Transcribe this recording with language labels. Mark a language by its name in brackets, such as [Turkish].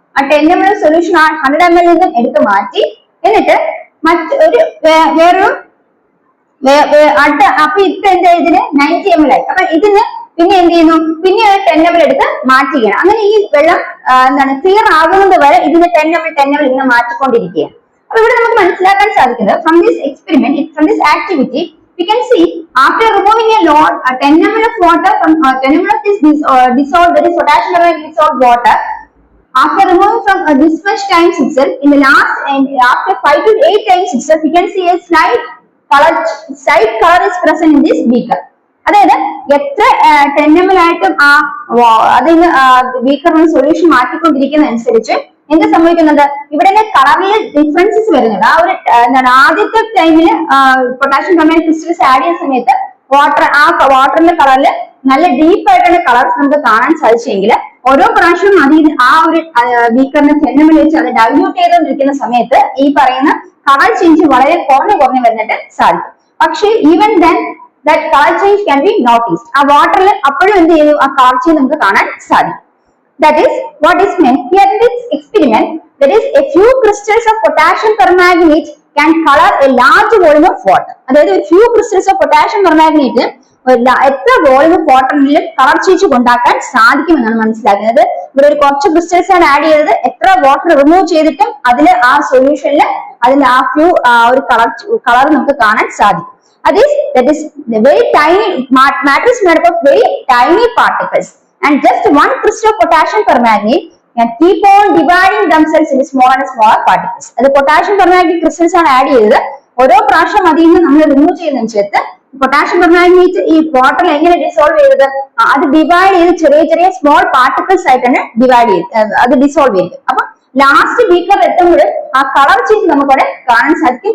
[Malayalam] ആ 10 ml solution 100 ml നിന്നും എടുത്ത് മാറ്റി, എന്നിട്ട് മറ്റൊരു വേറൊരു അടുത്ത, അപ്പൊ ഇപ്പൊ എന്താ ഇതിന് 90 ml ആയി. അപ്പൊ ഇതിന് പിന്നെ എന്ത് ചെയ്യുന്നു, പിന്നെ ഒരു 10 ml എടുത്ത് മാറ്റുകയാണ്. അങ്ങനെ ഈ വെള്ളം എന്താണ് ക്ലിയർ ആകുന്നത് വരെ ഇതിന് 10 ml ഇങ്ങനെ മാറ്റിക്കൊണ്ടിരിക്കുകയാണ്. അപ്പൊ ഇവിടെ നമുക്ക് മനസ്സിലാക്കാൻ സാധിക്കുന്നത്, [English] From this experiment, from this activity We can see after removing a lot 10 ml of water from 10 ml of this dissolved, that is potassium permanganate dissolved water, after removing from this much times itself, in the last and after 5 to 8 times itself, we can see a slight color is present in this beaker. [Malayalam] അതായത് എത്ര 10 ml ആയിട്ടും അതിന് ബീക്കറിന് solution മാറ്റിക്കൊണ്ടിരിക്കുന്ന അനുസരിച്ച് എന്ത് സംഭവിക്കുന്നുണ്ട്, ഇവിടെ കളറിൽ differences വരുന്നുണ്ട്. ആ ഒരു എന്താണ് ആദ്യത്തെ ടൈമിൽ പൊട്ടാഷ്യം പെർമാംഗനേറ്റ് ക്രിസ്റ്റൽസ് ആഡ് ചെയ്യുന്ന സമയത്ത് വാട്ടറിന്റെ കളറിൽ നല്ല ഡീപ്പ് ആയിട്ടുള്ള കളർസ് നമുക്ക് കാണാൻ സാധിച്ചെങ്കിൽ ഓരോ പ്രാവശ്യവും ആ ഒരു ബീക്കറിനെ 10 ml വെച്ച് അത് ഡൈല്യൂട്ട് ചെയ്തുകൊണ്ടിരിക്കുന്ന സമയത്ത് ഈ പറയുന്ന കളർ ചേഞ്ച് വളരെ കുറഞ്ഞു വരുന്നിട്ട് സാധിക്കും. പക്ഷേ [English] Even then that color change can be noticed. [Malayalam] ആ വാട്ടറിൽ അപ്പോഴും എന്ത് ചെയ്തു, ആ കളർ ചേഞ്ച് നമുക്ക് കാണാൻ സാധിക്കും. [English] That is what is meant here in this experiment. That is, a few crystals of potassium permanganate can color a large volume of water. [Malayalam] അതായത് [English] a few crystals of potassium permanganate [Malayalam] എത്ര volume of വാട്ടറിൽ colour change ഉണ്ടാക്കാൻ സാധിക്കുമെന്നാണ് മനസ്സിലാക്കുന്നത്. ഇവിടെ ഒരു കുറച്ച് crystals ആണ് ആഡ് ചെയ്തത്, എത്ര വാട്ടർ റിമൂവ് ചെയ്തിട്ടും അതിൽ ആ സൊല്യൂഷനിൽ അതിന്റെ ഒരു കളർ നമുക്ക് കാണാൻ സാധിക്കും. [English] That is the very tiny matter is made up of very tiny particles, and just one crystal of potassium permanganate can keep on dividing themselves into smaller and smaller particles. [Malayalam] അത് potassium permanganate crystals ആണ് add ചെയ്തത്. ഓരോ പ്രാവശ്യം അതിൽ നിന്ന് നമ്മൾ remove ചെയ്യുന്നതിനനുസരിച്ച് potassium permanganate ഈ വാട്ടറിൽ എങ്ങനെ ഡിസോൾവ് ചെയ്തത്, അത് ഡിവൈഡ് ചെയ്ത് ചെറിയ സ്മോൾ പാർട്ടിക്കിൾസ് ആയിട്ടാണ് അത് ഡിസോൾവ് ചെയ്തത്. അപ്പൊ ലാസ്റ്റ് ബീക്കർ എത്തുമ്പോൾ ആ കളർ ചേഞ്ച് നമുക്കവിടെ കാണാൻ സാധിക്കും.